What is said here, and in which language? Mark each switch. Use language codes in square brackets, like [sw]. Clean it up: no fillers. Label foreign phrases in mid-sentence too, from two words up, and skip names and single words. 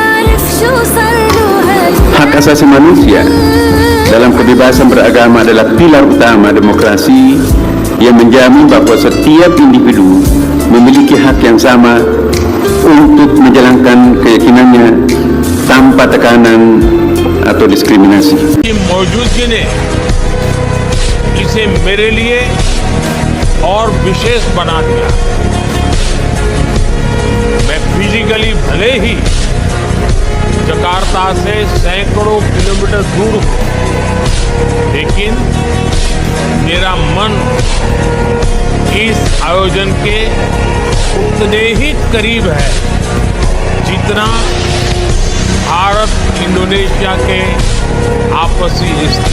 [id] Hak asasi manusia dalam kebebasan beragama adalah pilar utama demokrasi yang menjamin bahwa setiap individu memiliki hak yang sama untuk menjalankan keyakinannya tanpa tekanan atau diskriminasi. [hi] मौजूदगी ने इसे मेरे लिए और विशेष बना दिया। मैं फिजिकली भले ही जकार्ता से सैकड़ों किलोमीटर दूर हूं, लेकिन मेरा मन इस आयोजन के उतने ही करीब है जितना भारत इंडोनेशिया के आपसी रिश्ते।